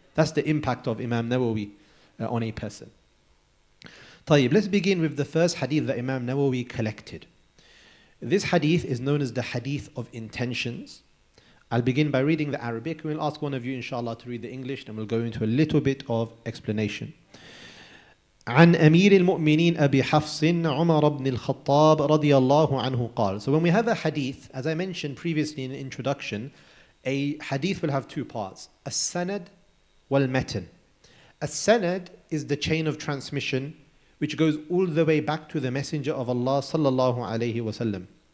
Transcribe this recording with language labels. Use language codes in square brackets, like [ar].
[en] That's the impact of Imam Nawawi on a person. Tayyib, let's begin with the first hadith that Imam Nawawi collected. This hadith is known as the hadith of intentions. I'll begin by reading the Arabic. We'll ask one of you, inshallah, to read the English, and we'll go into a little bit of explanation. [ar] عن أمير المؤمنين أبي حفص عمر بن الخطاب رضي الله عنه قال. [en] So when we have a hadith, as I mentioned previously in the introduction, a hadith will have 2 parts: a sanad wal matan. A sanad is the chain of transmission which goes all the way back to the Messenger of Allah sallallahu alaihi wasallam.